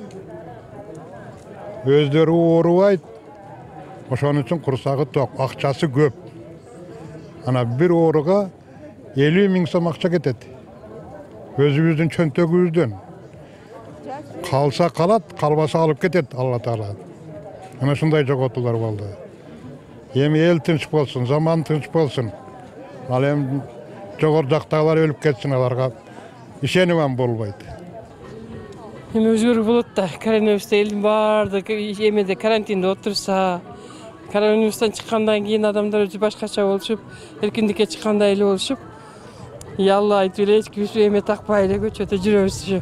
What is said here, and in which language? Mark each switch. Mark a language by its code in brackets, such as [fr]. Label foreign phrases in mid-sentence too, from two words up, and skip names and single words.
[ky] Өздөрү оорубайт. Ошон үчүн курсагы ток, акчасы көп. Ана бир ооруга 50 миң сом акча кетет. Өзүбүздүн чөнтөгүбүздөн. Калса калат, калбаса алып кетет Алла Таала. Ана шундай жоготуулар болду. Эми эл тынч болсун, заман тынч болсун. Ал эми жогору жактагылар өлүп кетсин, аларга ишеним болбойт. Эми өзгөрүү болот да. Коронавируста элдин баардык эмеде карантинде отурса, коронавирустан чыккандан кийин адамдар өзү башкача болушуп, эркиндикке чыккандай эле болушуп, Алла айтып эле эч кимибиз эме такпай эле көчөдө жүрөбүз.